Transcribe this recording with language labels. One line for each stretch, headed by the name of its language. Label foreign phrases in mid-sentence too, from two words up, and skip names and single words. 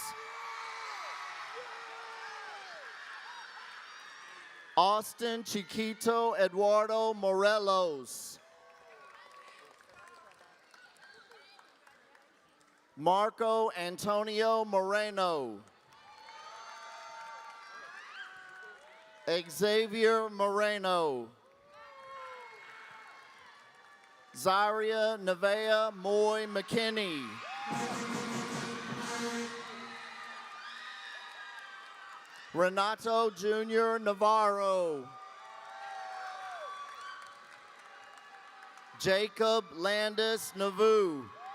English: Austin Chiquito Eduardo Morelos. Marco Antonio Moreno. Xavier Moreno. Zaria Nevea Moy McKinney. Renato Jr. Navarro. Jacob Landis Navu.